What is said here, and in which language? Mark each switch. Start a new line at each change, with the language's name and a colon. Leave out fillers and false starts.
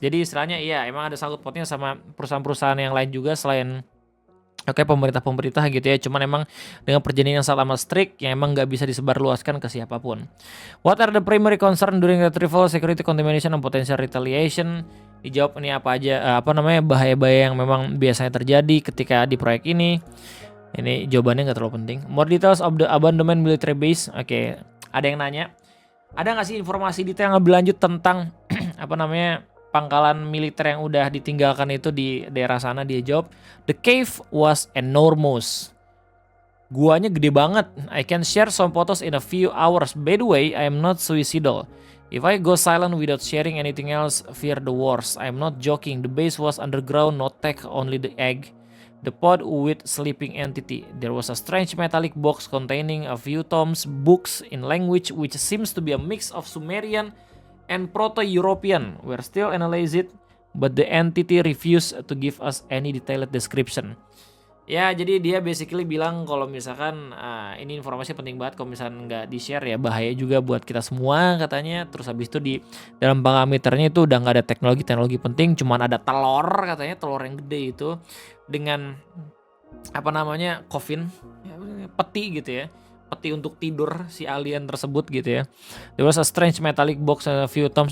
Indonesian: Jadi istilahnya iya emang ada sangkut pautnya sama perusahaan-perusahaan yang lain juga selain pemerintah-pemerintah gitu ya. Cuman emang dengan perjanjian yang sangat amat strict yang emang nggak bisa disebarluaskan ke siapapun.
English: What are the primary concern during retrieval, security, contamination, and potential retaliation?
Indonesian: Dijawab ini apa aja bahaya-bahaya yang memang biasanya terjadi ketika di proyek ini. Ini jawabannya nggak terlalu penting.
English: More details of the abandonment military base.
Indonesian: Oke, ada yang nanya, ada nggak sih informasi detail yang lebih lanjut tentang pangkalan militer yang udah ditinggalkan itu di daerah sana? Dia jawab,
English: the cave was enormous.
Indonesian: Guanya gede banget.
English: I can share some photos in a few hours. By the way, I am not suicidal. If I go silent without sharing anything else, fear the worst. I am not joking. The base was underground, not tech, only the egg. The pod with sleeping entity. There was a strange metallic box containing a few tomes, books in language which seems to be a mix of Sumerian and Proto-European. We're still analyzing it, but the entity refused to give us any detailed description.
Indonesian: Ya, jadi dia basically bilang kalau misalkan ini informasi penting banget, kalau misalkan nggak di-share ya bahaya juga buat kita semua katanya. Terus habis itu di dalam parameternya itu udah nggak ada teknologi penting, cuman ada telur katanya, telur yang gede itu dengan coffin, peti gitu ya. Peti untuk tidur si alien tersebut gitu ya.
English: There was a strange metallic box and a few tomes.